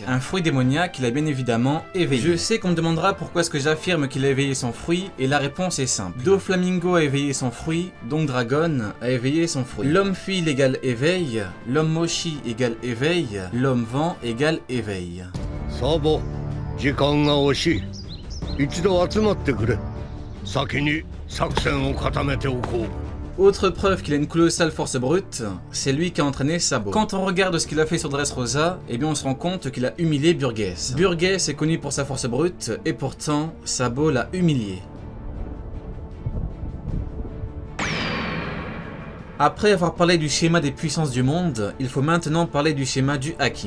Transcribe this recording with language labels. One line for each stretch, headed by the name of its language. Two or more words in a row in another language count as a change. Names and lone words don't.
French: Un fruit démoniaque qu'il a bien évidemment éveillé. Je sais qu'on me demandera pourquoi est-ce que j'affirme qu'il a éveillé son fruit, et la réponse est simple. Doflamingo a éveillé son fruit, donc Dragon a éveillé son fruit. L'homme fil égale éveil, l'homme mochi égale éveil, l'homme vent égale éveil.
Japanese: サボ、時間が惜しい。一度集まってくれ。先に作戦を固めておこう。
French: Autre preuve qu'il a une colossale force brute, c'est lui qui a entraîné Sabo. Quand on regarde ce qu'il a fait sur Dressrosa, eh bien on se rend compte qu'il a humilié Burgess. Burgess est connu pour sa force brute, et pourtant, Sabo l'a humilié. Après avoir parlé du schéma des puissances du monde, il faut maintenant parler du schéma du Haki.